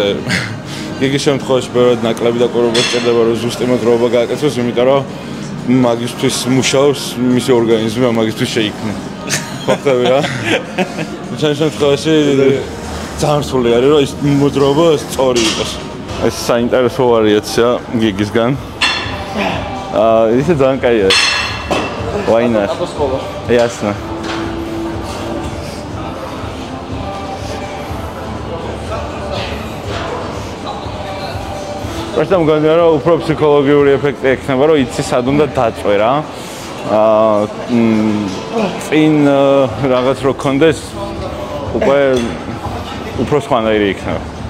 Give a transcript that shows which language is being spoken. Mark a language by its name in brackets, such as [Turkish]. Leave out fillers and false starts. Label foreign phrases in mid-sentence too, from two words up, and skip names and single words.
[Georgian] იგი შემთხვევაში ბევრად ნაკლები დაკვირვება გჭირდება რომ ზუსტი მოძრაობა გააკეთოს, იმიტომ რომ მაგისთვის მუშაობს მისი ორგანიზმი, მაგისთვის შეიქმნა. ფაქტები რა. ჩემ შემთხვევაში ძალიან სრული არის რომ ის მოძრაობა სწორი იყოს. ეს საინტერესო ვარიაცია გიგისგან. ისე ძალიან კაი არის. [English] Why not? [Russian] Ясно. [Georgian] Просто მგონია რომ უფრო ფსიქოლოგიური ეფექტი ექნება, რომ იცი სად უნდა დაწვე რა. წინ რაღაც რო კონდეს უკვე უფრო სხვანაირი იქნება.